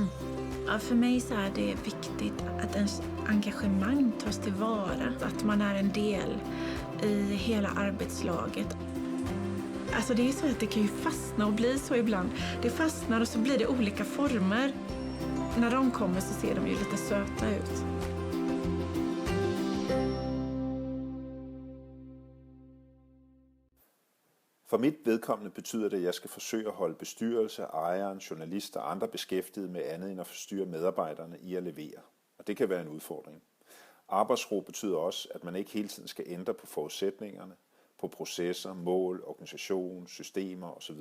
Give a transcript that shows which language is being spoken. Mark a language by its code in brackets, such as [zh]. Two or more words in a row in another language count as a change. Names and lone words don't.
[sv] Ja, för mig så är det viktigt att ens engagemang tas tillvara. Att man är en del i hela arbetslaget. Alltså det är så att det kan ju fastna och bli så ibland. Det fastnar och så blir det olika former. När de kommer så ser de ju lite söta ut. [da] For mit vedkommende betyder det, at jeg skal forsøge at holde bestyrelse, ejeren, journalister og andre beskæftiget med andet end at forstyrre medarbejderne i at levere. Og det kan være en udfordring. Arbejdsro betyder også, at man ikke hele tiden skal ændre på forudsætningerne, på processer, mål, organisation, systemer osv.